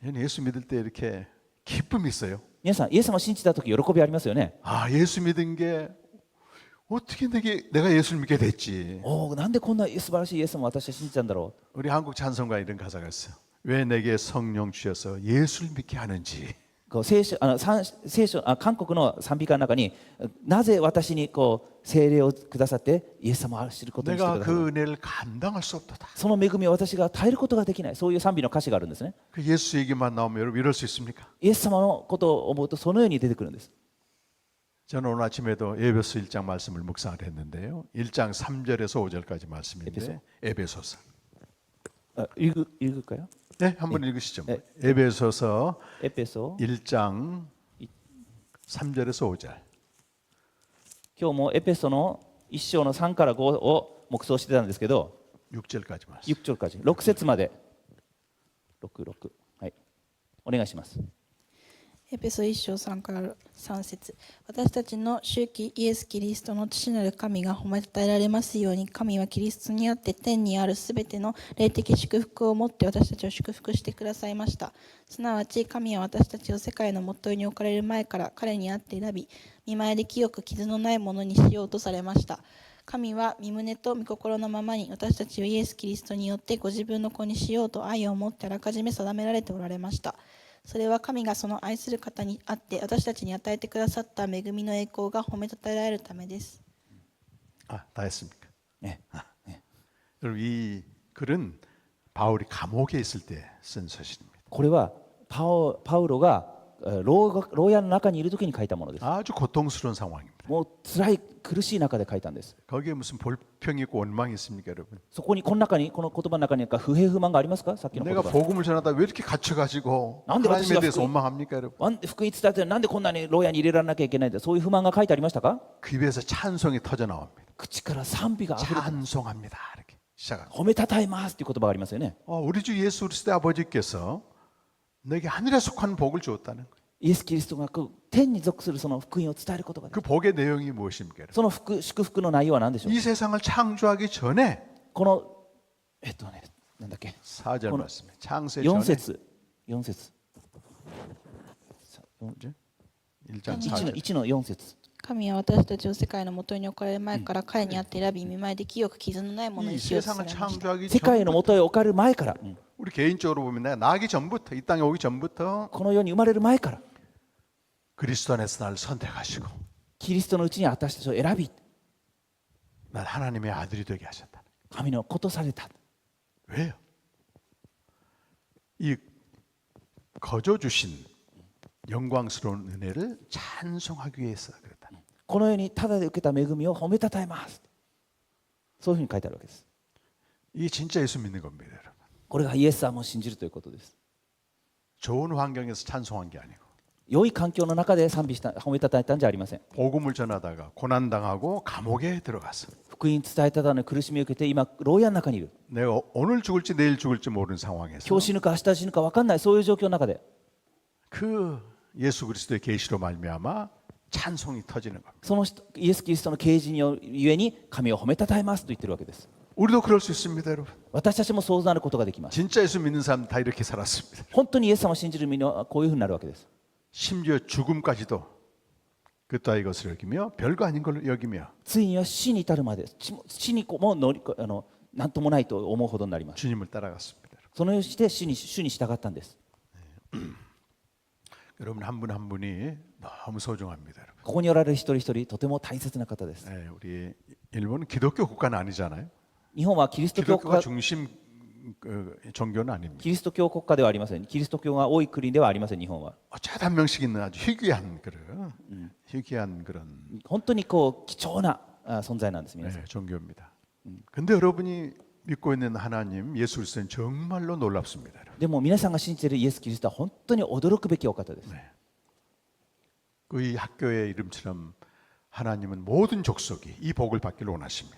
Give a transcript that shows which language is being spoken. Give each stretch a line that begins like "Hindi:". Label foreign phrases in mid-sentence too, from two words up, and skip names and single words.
Korean: 예수 믿을 때 이렇게 기쁨이 있어요.
Japanese: 皆さんイエス様を信じた時喜びありますよね。
Korean: 아 예수 믿은 게 어떻게 내가 예수를 믿게 됐지.
Japanese: なんでこんな素晴らしいイエス様を私は信じたんだろう。
Korean: 우리 한국 찬송가 이런 가사가 있어요. 왜 내게 성령 주셔서 예수를 믿게 하는지.
Japanese: こう聖書韓国の賛美歌の中になぜ私にこう聖霊をくださってイエス様を知ることにしてく
Korean: 내가
Japanese: ださ
Korean: 그
Japanese: る。
Korean: 은혜를 감당할 수 없도다.
Japanese: その恵みを私が耐えることができない。そういう賛美の歌詞があるんですね。
Korean: 그 예수 얘기만 나오면 여러분 이럴 수 있습니까?
Japanese: イエス様のことを思うとそのように出てくるんです。
Korean: 저는 오늘 아침에도 에베소 1장 말씀을 묵상을 했는데요. 1장 3절에서 5절까지 말씀인데 에베소서. 읽을까요? 네, 한번 읽으시죠. 네. 에베소서
Japanese: エペソ
Korean: 1장 3절에서 5절.
Japanese: 今日もエペソの1章の3から5を黙想してたんですけど、
Korean: 6절까지 말씀.
Japanese: 6節まで6はい、 お願いします。エペソ1章3から3節、私たちの主イエス・キリストの父なる神が褒めたたえられますように、神はキリストにあって天にあるすべての霊的祝福をもって私たちを祝福してくださいました。すなわち神は私たちを世界の元に置かれる前から彼にあって選び、見前で清く傷のないものにしようとされました。神は身旨と御心のままに私たちをイエス・キリストによってご自分の子にしようと愛を持ってあらかじめ定められておられました。それは神がその愛する方にあって私たちに与えてくださった恵みの栄光が褒めたたえられるためです。
Korean: 다 했습니까? 네. 여러분 이 글은 바울이 감옥에 있을 때 쓴 서신입니다.
Japanese: これはパウロが牢屋の中にいる時に書いたものです。
Korean: 아주 고통스러운 상황입니다.
Japanese: もう辛い苦しい中で書いたんです。
Korean: 거기에 무슨 볼평이 있고 원망이 있습니까, 여러분?
Japanese: そこにこの中にこの言葉の中に不平不満がありますか？さっきの言
Korean: 내가
Japanese: 葉。
Korean: 복음을 전하다 왜 이렇게 갇혀가지고 난데 하나님에 어떻게 대해서 그- 원망합니까, 여러분?
Japanese: なんで福音伝えてなんでこんなに牢屋に入れられなきゃいけないんだ、そういう不満が書いてありましたか？
Korean: 그 입에서 찬송이 터져 나옵니다.
Japanese: 口から賛美があふれて
Korean: 찬송합니다. 이렇게 시작합니다.
Japanese: 褒めたたえますという言葉がありますよね。
Korean: 우리 주 예수 그리스도의 아버지께서 내게 하늘에 속한 복을 주었다는 거예요.
Japanese: イエス・キリストが天に属するその福音を伝えることができる。
Korean: 그 복의 내용이 무엇입니까? 여러분?
Japanese: その祝福の内容は何でしょう？
Korean: 이 세상을 창조하기 전에
Japanese: このなんだっけ、
Korean: 4절 말씀에 창세 4 전에
Japanese: 節4節
Korean: 1장 4절
Japanese: 1 の4節。神は私たちを世界の元に置かれる前から彼にあって選び、見前で清く傷のないもの
Korean: 이
Japanese: にしようとさ
Korean: 세상을
Japanese: れました。
Korean: 창조하기
Japanese: 世界の
Korean: 전부터
Japanese: 元へ置かれる前から、
Korean: 우리 개인적으로 보면 내가 나기 전부터 이 땅에 오기 전부터
Japanese: この世に生まれる前から
Korean: 그리스도 안에서 나를 선택하시고
Japanese: キリストのうちに私たちを選び、
Korean: 난 하나님의 아들이 되게 하셨다.
Japanese: 神の子とされた。
Korean: 왜요? 이 거저 주신 영광스러운 은혜를 찬송하기 위해서 그랬다.
Japanese: この世にただで受けた恵みを褒めたたえます。そういうふうに書いてあるわけです。
Korean: 이게 진짜 예수 믿는 겁니다, 여러분.
Japanese: これがイエス様を信じるということです。
Korean: 좋은 환경에서 찬송한 게 아니고
Japanese: 良い環境の中で賛美した、褒めたたえたんじゃありません。
Korean: 복음을 전하다가 고난 당하고 감옥에 들어갔어.
Japanese: 福音伝えたため苦しみを受けて今牢屋の中にいる。
Korean: 내가 오늘 죽을지 내일 죽을지 모르는 상황에서
Japanese: 今日死ぬか明日死ぬか分かんない、そういう状況の中で
Korean: 그 예수 그리스도의 계시로 말미암아 찬송이 터지는 겁니다.
Japanese: そのイエス・キリストの啓示にゆえに神を褒めたたえますと言ってるわけです。
Korean: 우리도 그럴 수 있습니다, 여러분.
Japanese: 私たちもそうなることができます。
Korean: 진짜 예수 믿는 사람 다 이렇게 살았습니다.
Japanese: 本当にイエス様を信じる身はこういうふうになるわけです。
Korean: 심지어 죽음까지도 그 따위 것을 여기며 별거 아닌 걸 여기며
Japanese: ついには死に至るまで、死にも何ともないと思うほどになります。
Korean: 주님을 따라갔습니다.
Japanese: そのようにして主に従ったんです。
Korean: 여러분 한 분 한 분이 너무 소중합니다, 여러분.
Japanese: ここにおられる一人一人とても大切な方です。
Korean: 네, 우리 일본은 기독교 국가는 아니잖아요.
Japanese: 日本はキリスト教
Korean: 기독교가
Japanese: 国家
Korean: 중심 종교는 아닙니다.
Japanese: キリスト教国家ではありません。キリスト教が多い国ではありません。日本は
Korean: 어쩌다 한 명씩 있는 아주 희귀한 그런 희귀한 그런
Japanese: 本当に貴重な存在なんです。皆さん。
Korean: 네, 종교입니다. 근데 여러분이 믿고 있는 하나님 예수 그리스도는 정말로 놀랍습니다. 여러분.
Japanese: でも皆さんが信じているイエス・キリストは本当に驚くべきお方です。
Korean: 그 이 학교의 이름처럼 하나님은 모든 족속이 이 복을 받기를 원하십니다.